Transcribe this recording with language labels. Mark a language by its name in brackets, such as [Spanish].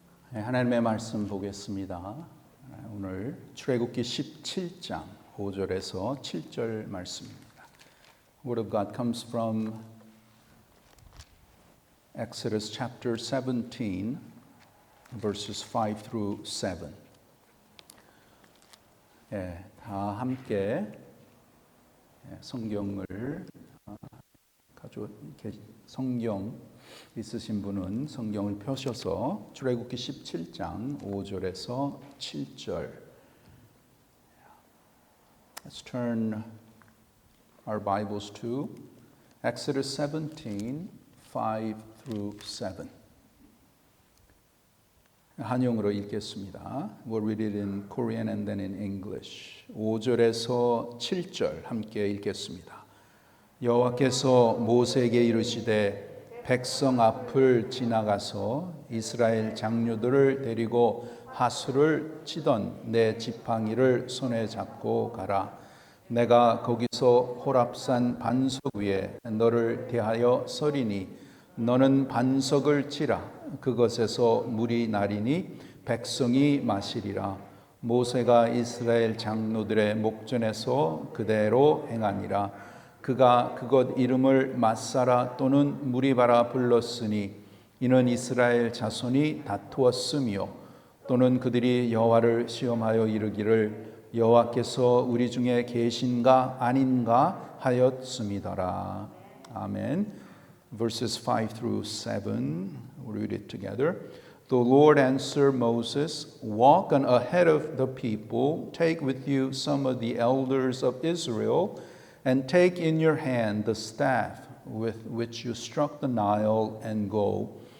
[Korean] 하나님의 말씀 보겠습니다. 오늘 출애굽기 17장 5절에서 7절 말씀입니다. [English] Word of God comes from Exodus chapter 17 verses 5 through 7. [Korean] 다 함께 성경을 가지고 성경 있으신 분은 성경을 펴셔서 출애굽기 17장 5절에서 7절. [English] Let's turn our Bibles to Exodus 17, 5 through 7. [Korean] 한영으로 읽겠습니다. [English] We'll read it in Korean and then in English. [Korean] 5절에서 7절 함께 읽겠습니다. 여호와께서 모세에게 이르시되 백성 앞을 지나가서 이스라엘 장로들을 데리고 하수를 치던 내 지팡이를 손에 잡고 가라. 내가 거기서 호랍산 반석 위에 너를 대하여 서리니 너는 반석을 치라. 그것에서 물이 나리니 백성이 마시리라. 모세가 이스라엘 장로들의 목전에서 그대로 행하니라. 그가 그것 이름을 마사라 또는 무리바라 불렀으니 이는 이스라엘 자손이 다투었으며 또는 그들이 여호와를 시험하여 이르기를 여호와께서 우리 중에 계신가 아닌가 하였음이더라. [English] 아멘. Verses 5 through 7. We'll read it together. The Lord answered Moses, walk on ahead of the people, take with you some of the elders of Israel, and take in your hand the staff with which you struck the Nile, and go.